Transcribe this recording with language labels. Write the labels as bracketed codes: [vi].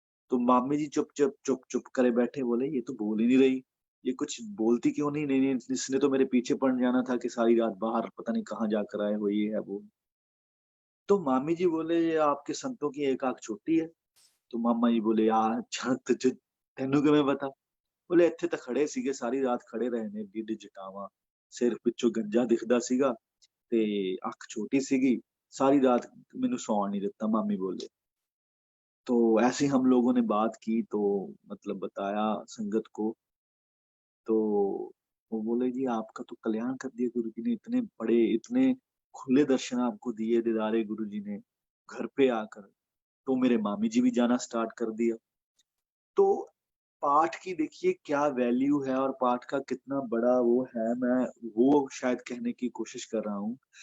[hi] तो मामी जी चुप करे बैठे, बोले ये तो बोल ही नहीं रही, ये कुछ बोलती क्यों नहीं? नहीं, नहीं, इसने तो मेरे पीछे पड़ जाना था कि सारी रात बाहर पता नहीं कहाँ जाकर आए हो, ये है, वो। तो मामी जी बोले, ये आपके संतों की एक आँख छोटी है। तो मामा जी बोले, यार [pa] ਛੱਤ ਚ ਤੈਨੂੰ ਕਿਵੇਂ ਪਤਾ? ਬੋਲੇ ਇੱਥੇ ਤਾਂ ਖੜੇ ਸੀਗੇ, ਸਾਰੀ ਰਾਤ ਖੜੇ ਰਹੇ ਨੇ, ਏਡੀ ਏਡੀ ਜਟਾਵਾਂ, ਸਿਰ ਪਿੱਛੋਂ ਗੰਜਾ ਦਿਖਦਾ ਸੀਗਾ ਤੇ ਅੱਖ ਛੋਟੀ ਸੀਗੀ, ਸਾਰੀ ਰਾਤ ਮੈਨੂੰ ਸੌਣ ਨਹੀਂ ਦਿੱਤਾ, ਮਾਮੀ बोले। [hi] तो ऐसे ही हम लोगों ने बात की, तो मतलब बताया संगत को। तो वो बोले, जी आपका तो कल्याण कर दिया गुरु जी ने, इतने बड़े, इतने खुले दर्शन आपको दिए दीदारे गुरु जी ने घर पे आकर। तो मेरे मामी जी भी जाना स्टार्ट कर दिया। तो पाठ की देखिए क्या वैल्यू है और पाठ का कितना बड़ा वो है, मैं वो शायद कहने की कोशिश कर रहा हूँ।